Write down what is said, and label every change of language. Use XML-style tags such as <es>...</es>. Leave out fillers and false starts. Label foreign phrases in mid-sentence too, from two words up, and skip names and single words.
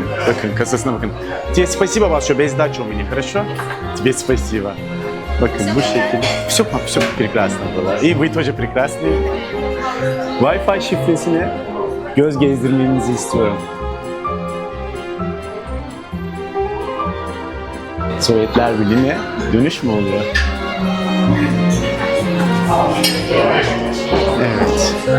<tr>Bakın kasasına bakın.</tr> <ru>Тебе спасибо большое, без сдачи у меня, хорошо? Тебе спасибо.</ru> <tr>Bakın bu şekilde.</tr> <ru>Все прекрасно было. И вы тоже прекрасны.</ru> <tr>Wi-Fi şifresine göz gezdirmenizi istiyorum. Sovyetler Birliği'ne dönüş mü oluyor? Evet.</tr>